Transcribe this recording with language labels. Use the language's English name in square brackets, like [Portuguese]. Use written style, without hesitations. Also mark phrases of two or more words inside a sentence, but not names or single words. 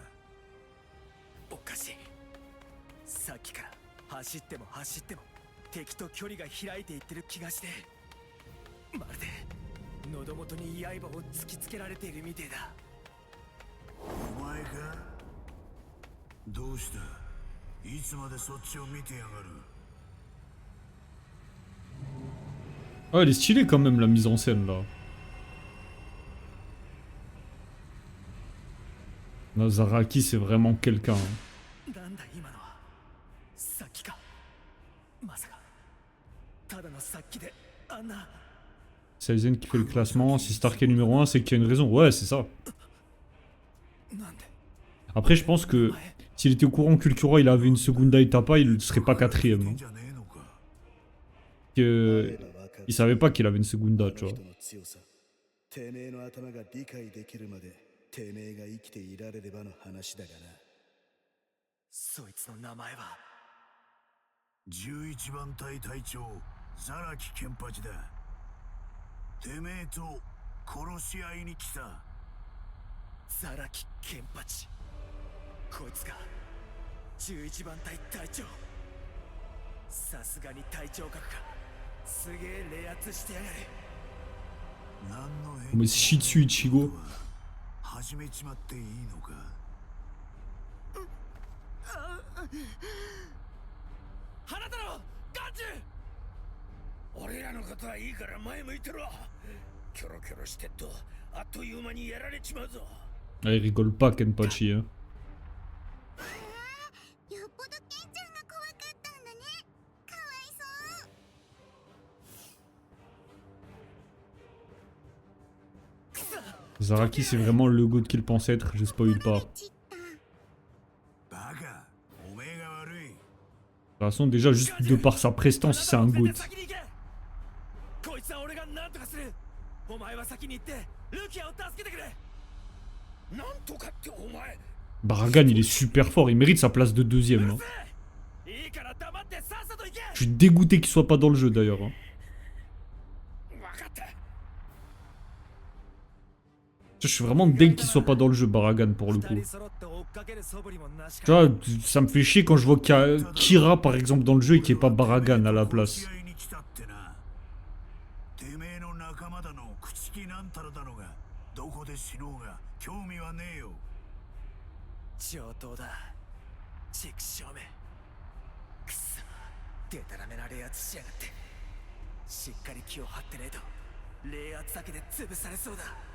[Japanese] おかしいさっきから走っても走っても敵と距離が開いていってる気がしてまるで喉元に刃を突きつけられているみてえだお前かどうしたいつまでそっちを見てやがる [French] Ah, elle est stylée quand même la mise en scène là. Nazaraki c'est vraiment quelqu'un. Hein. [Japanese] なんだ今のはさっきかまさかただのさっきであんな [French] C'est Aizen qui fait le classement. Si Stark est numéro 1, c'est qu'il y a une raison. Ouais, c'est ça. [Japanese] なんで [French] Après, je pense que s'il était au courant que Ulquiorra il avait une Segunda Etapa, il serait pas 4ème. ん Hein. [Japanese] じゃねえのか [French] Que... Il savait pas qu'il avait une Segunda, tu vois. [Japanese] 人の強さてめえの頭が理解できるまでてめえが生きていられればの話だがなそいつの名前は 11番隊隊長ザラキケンパチだてめえと殺し合いに来たザラキケンパチこいつが11番隊隊長さすがに隊長格かすげえ冷圧してやがる何の [French] Mais chie dessus, Ichigo. [Japanese] 始めちまっていいのか花太郎ガンジュ俺らのことはいいから前向いてろキョロキョロしてっとあっという間にやられちまうぞ [French] Ah, il rigole pas, Kenpachi. Hein. [Japanese] よっぽどケンちゃんが怖かったんだねかわいそう [French] Zaraki, c'est vraiment le goat qu'il pensait être, je spoil pas. De [Japanese] ちったバカおめえが悪い [French] toute façon, déjà, juste de par sa prestance, c'est un goat. [Japanese] 先に行けこいつは俺が何とかするお前は先に行ってルキアを助けてくれなんとかってお前 [French] Baragan, il est super fort, il mérite sa place de deuxième. Hein. [Japanese] いいから黙ってさっさと行け [French] Je suis dégoûté qu'il soit pas dans le jeu d'ailleurs. Hein. [Japanese] 分かった [French] Je suis vraiment deg qu'il soit pas dans le jeu, Baragan, pour le coup. [Japanese] 二人揃って追っかける素振りもなし [French] Tu [Japanese] か [French] vois, ça me fait chier quand je vois qu'il y a Kira, par exemple, dans le jeu et qu'il n'y ait pas Baragan à la place. [Japanese] 殺し合いに来たってなてめえの仲間だの朽木なんたらだのがどこで死のうが興味はねえよ上等だチクショーめくそデタラメな冷圧しやがってしっかり気を張ってねえと冷圧だけで潰されそうだ